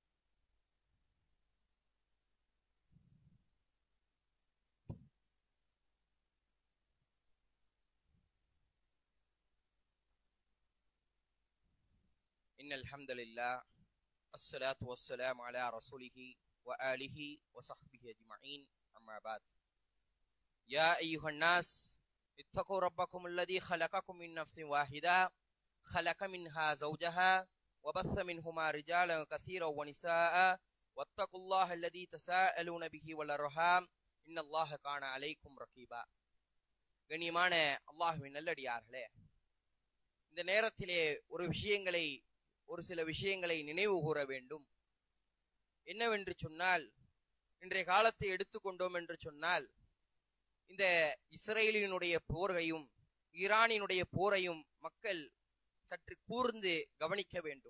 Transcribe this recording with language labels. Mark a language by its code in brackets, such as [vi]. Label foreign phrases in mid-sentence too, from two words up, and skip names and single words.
[ar] إن الحمد لله والصلاة والسلام على رسوله وآله وصحبه أجمعين. أما بعد. يا أيها الناس اتقوا ربكم الذي خلقكم من نفس واحدة خلق منها زوجها وبث منهما رجالا كثيرا ونساء واتقوا الله الذي تساءلون به والأرحام إن الله كان عليكم رقيبا. [ta] கண்ணியமான அல்லாஹ்வின் நல்லடியார்களே, இந்த நேரத்திலே ஒரு சில விஷயங்களை நினைவு கூற வேண்டும். என்னவென்று சொன்னால், இன்றைய காலத்தை எடுத்துக்கொண்டோம் என்று சொன்னால், இந்த இஸ்ரேலினுடைய போரையும் ஈரானினுடைய போரையும் மக்கள் சற்று கூர்ந்து கவனிக்க வேண்டும்.